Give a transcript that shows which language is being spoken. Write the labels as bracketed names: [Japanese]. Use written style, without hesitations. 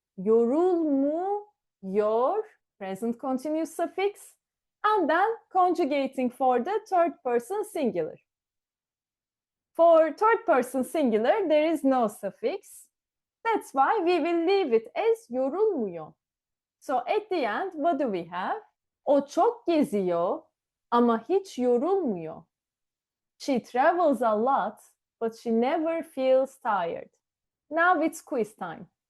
[English] Yorul mu, yor, present continuous suffix, and then conjugating for the third person singular. For third person singular, there is no suffix. That's why we will leave it as yorulmuyor. So at the end, what do we have? [Turkish] O çok geziyor ama hiç yorulmuyor. [English] She travels a lot, but she never feels tired. Now it's quiz time.